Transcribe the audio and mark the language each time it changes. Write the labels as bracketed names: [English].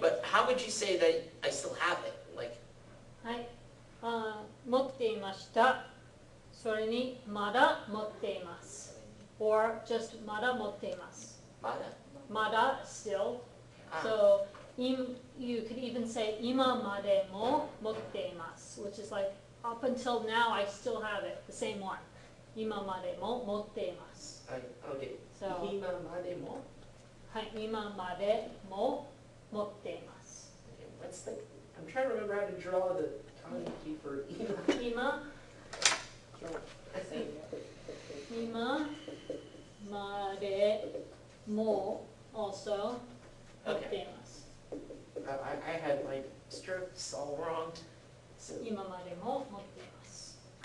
[English] But how would you say that I still have it? Like, [Japanese] はい。持っていました。それにまだ持っています。 [English] or just [Japanese] まだ持っています。まだまだ still. Ah. [English] So you could even say [Japanese] 今までも持っています [English] which is like up until now I still have it, the same one. [Japanese] 今までも持っています。 [English] Okay. So [Japanese] 今までもはい、今までも持っています。 [English] Okay, what's the? I'm trying to remember how to draw the kanji for [Japanese] 今今までも also 持っています。 [English] I had my strokes all wrong. So [Japanese] 今までも持っています。